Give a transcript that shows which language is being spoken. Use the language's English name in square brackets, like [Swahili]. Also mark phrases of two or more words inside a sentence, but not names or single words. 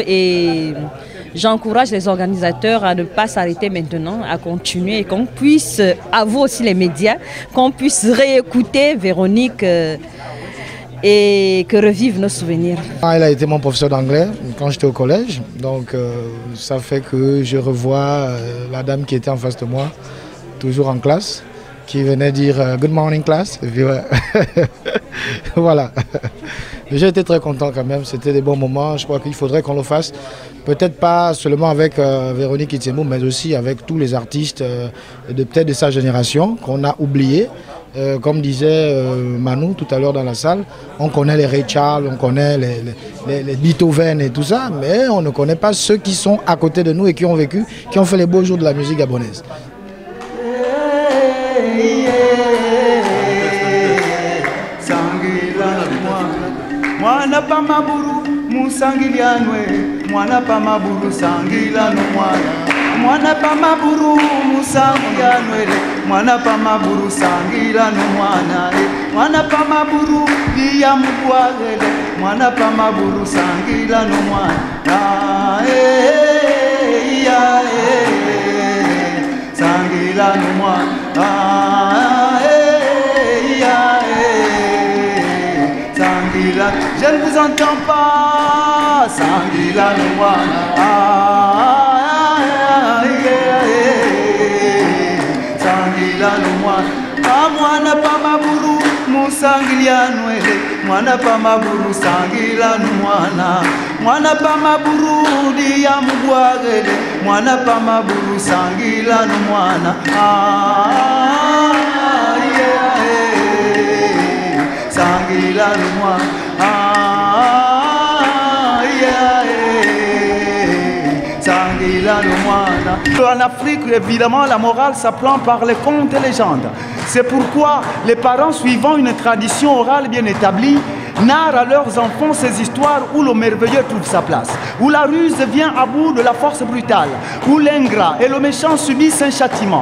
[French] Et j'encourage les organisateurs à ne pas s'arrêter maintenant, à continuer et qu'on puisse, à vous aussi les médias, qu'on puisse réécouter Véronique et que revivent nos souvenirs. Elle a été mon professeur d'anglais quand j'étais au collège, donc ça fait que je revois la dame qui était en face de moi, toujours en classe, qui venait dire « [English] Good morning class ». [French] Et puis, ouais. Voilà. J'ai été très content quand même, c'était des bons moments, je crois qu'il faudrait qu'on le fasse. Peut-être pas seulement avec Véronique Itiembu, mais aussi avec tous les artistes peut-être de sa génération qu'on a oubliés. Comme disait Manu tout à l'heure dans la salle, on connaît les Ray Charles, on connaît les Beethoven et tout ça, mais on ne connaît pas ceux qui sont à côté de nous et qui ont vécu, qui ont fait les beaux jours de la musique gabonaise. [Myene] Mwana pa maburu musangila nwele, mwana pa maburu sangila no mwana, mwana pa maburu dia mubwagele, mwana pa maburu sangila no mwana, sangila no mwana, sangila, [French] je ne vous entends pas, [Myene] sangila no mwana. Mwana pa maburu musangila nwele, mwana pa maburu sangila mwana, mwana pa maburu dia mubwagele, mwana pa maburu sangila mwana, sangila mwana, [French] En Afrique, évidemment, la morale s'apprend par les contes et légendes. C'est pourquoi les parents, suivant une tradition orale bien établie, narrent à leurs enfants ces histoires où le merveilleux trouve sa place, où la ruse vient à bout de la force brutale, où l'ingrat et le méchant subissent un châtiment.